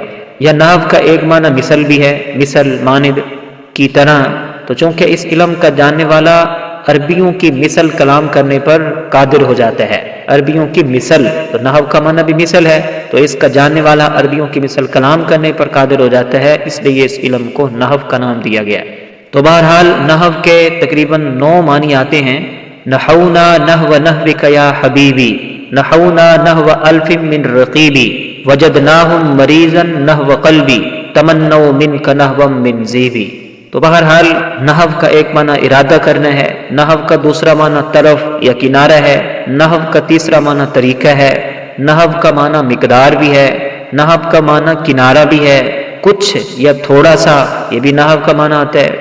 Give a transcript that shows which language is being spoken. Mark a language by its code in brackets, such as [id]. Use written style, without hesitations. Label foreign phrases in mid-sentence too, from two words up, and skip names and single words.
[ur] یا نحو کا ایک معنی مثل بھی ہے، مثل مانند کی طرح، تو چونکہ اس علم کا جاننے والا عربیوں کی مثل کلام کرنے پر قادر ہو جاتا ہے۔ عربیوں کی مثل، تو نحو کا معنی بھی مثل ہے، تو اس کا جاننے والا عربیوں کی مثل کلام کرنے پر قادر ہو جاتا ہے، اس لیے اس علم کو نحو کا نام دیا گیا۔ تو بہرحال نحو کے تقریباً 9 معنی آتے ہیں۔ [ar] نحونا نحو نحوک یا حبیبی، نحونا نحو الف من رقیبی، وجدناہم مریضا نحو قلبی، تمنوا منک نحو من زیبی۔ [ur] تو بہرحال نحو کا ایک معنی ارادہ کرنا ہے، نحو کا دوسرا معنی طرف یا کنارہ ہے، نحو کا تیسرا معنی طریقہ ہے، نحو کا معنی مقدار بھی ہے، نحو کا معنی کنارہ بھی ہے، کچھ یا تھوڑا سا، یہ بھی نحو کا معنی آتا ہے۔